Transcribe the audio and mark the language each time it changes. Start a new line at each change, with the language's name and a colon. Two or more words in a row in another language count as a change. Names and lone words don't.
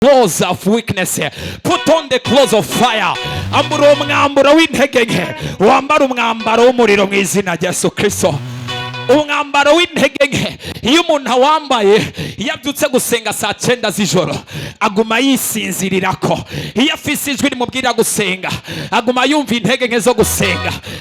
English: clothes of weakness. Put on the clothes of fire.
Rundi: Ambura umwambaro w'intege nke. Wambara umwambaro w'umuriro mu izina rya Yesu Kristo. Umwambaro w'intege nke iyo umuntu awambaye yabyutse gusenga saa 9 z'ijoro aguma yisinzirirako. Iyo afise ijwi rimubwira gusenga aguma yumva intege nke zo gusenga.